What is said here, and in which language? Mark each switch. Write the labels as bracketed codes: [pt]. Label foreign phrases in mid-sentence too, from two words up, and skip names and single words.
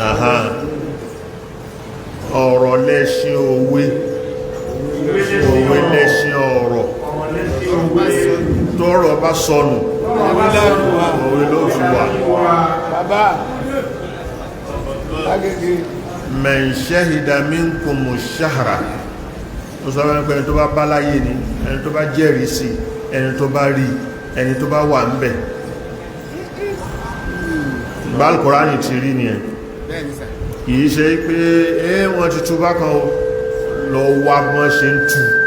[yo] ọ̀rọ̀ lẹ́ṣin òwe òwe lẹ́ṣin ọ̀rọ̀ tọ́rọ̀ bá sọnù òwe ló fi wà bàbá agége [ar] من شهد منكم الشهر [yo] ó sọ wọ́n pé ẹni tó bá bá láyé ni ẹni tó bá jẹ́rìí sí ẹni tó bá rí ẹni tó bá wà ń bẹ̀ Al-Qur'ani ti rí ni ẹ̀ kìí ṣe pé wọ́n ti tú bákan lọ wá bọ́n ṣe ń tú